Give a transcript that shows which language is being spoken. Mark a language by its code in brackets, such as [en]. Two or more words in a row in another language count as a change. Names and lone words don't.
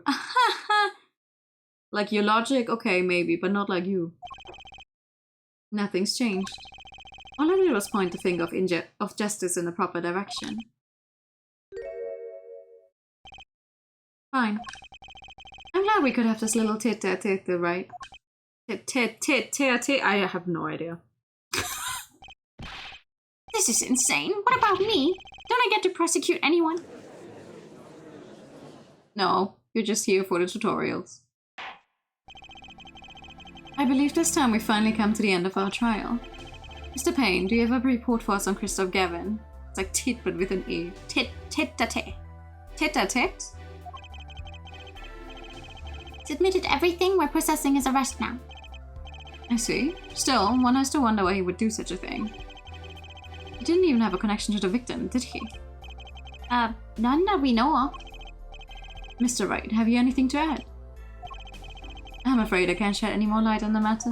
[en] Like your logic? Okay, maybe, but not like you. Nothing's changed. All I did was point the finger of justice in the proper direction. Fine. I'm glad we could have this little tit-tat-tit, right? Tit-tit-tit-tit-tit. I have no idea. This is insane. What about me? Don't I get to prosecute anyone? No, you're just here for the tutorials. I believe this time we finally come to the end of our trial. Mr. Payne, do you have a report for us on Christoph Gavin? It's like tit but with an E. Tit-tit-tat-tit. Tit-tat-tit? He's admitted everything. We're processing his arrest now. I see. Still, one has to wonder why he would do such a thing. He didn't even have a connection to the victim, did he? None that we know of. Mr. Wright, have you anything to add? I'm afraid I can't shed any more light on the matter.